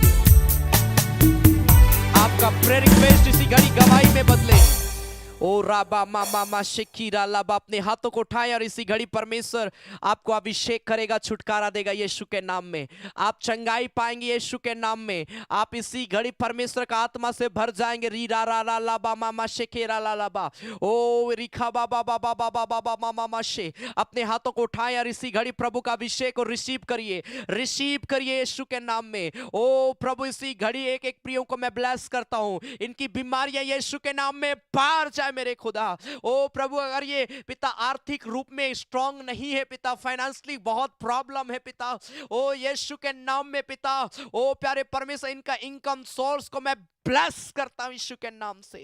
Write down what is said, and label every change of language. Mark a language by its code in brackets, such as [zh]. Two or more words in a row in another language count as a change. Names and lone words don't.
[hi] आपका [en] prayer request [hi] इसी घड़ी गवाही में बदले। ओ राबा मामा मा शिकीरा लाबा, अपने हाथों को उठाएं और इसी घड़ी परमेश्वर आपको अभिषेक करेगा, छुटकारा देगा यीशु के नाम में। आप चंगाई पाएंगे यीशु के नाम में। आप इसी घड़ी परमेश्वर का आत्मा से भर जाएंगे। री रा रा ला लाबा मामा शेकेरा ला लाबा, ओ रिखा बाबा बाबा बाबा बाबा मामा माशे। अपने हाथों को उठाएं और इसी घड़ी प्रभु का अभिषेक को रिसीव करिए, रिसीव करिए यीशु के नाम में। ओ प्रभु इसी घड़ी एक एक प्रियों को मैं ब्लेस करता हूं, इनकी बीमारियां यीशु के नाम में बाहर जाए मेरे खुदा। ओ प्रभु अगर ये पिता आर्थिक रूप में स्ट्रांग नहीं है पिता, फाइनेंशियली बहुत प्रॉब्लम है पिता, ओ यीशु के नाम में पिता, ओ प्यारे परमेश्वर इनका [en] income source [hi] को मैं ब्लेस करता हूं यीशु के नाम से।